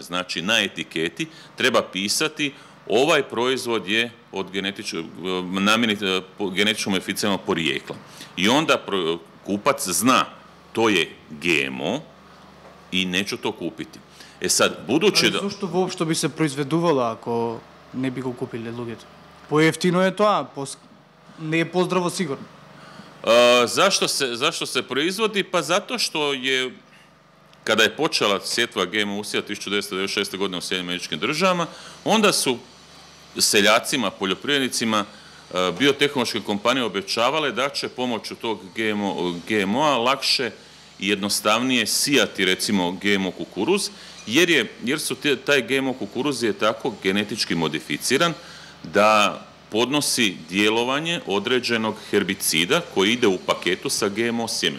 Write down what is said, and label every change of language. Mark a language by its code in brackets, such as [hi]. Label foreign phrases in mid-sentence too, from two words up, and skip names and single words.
[bs] Znači, na etiketi treba pisati ovaj proizvod je od genetičko modificiranog porijekla. I onda kupac zna to je GMO i neću to kupiti. Sad, budući da... [mk] Зошто уопште би се произведувало ако не би го купили луѓето? Поевтино е тоа, не е поздраво сигурно. [bs] Zašto se proizvodi? Pa zato što je, kada je počela sjetva GMO usjeva 1996. godine u Sjedinjenim Američkim Državama, onda su seljacima, poljoprivrednicima, biotehnološke kompanije obećavale da će pomoću tog GMO-a lakše i jednostavnije sijati recimo GMO kukuruz, jer su taj GMO kukuruz je tako genetički modificiran da podnosi djelovanje određenog herbicida koji ide u paketu sa GMO sjemenom.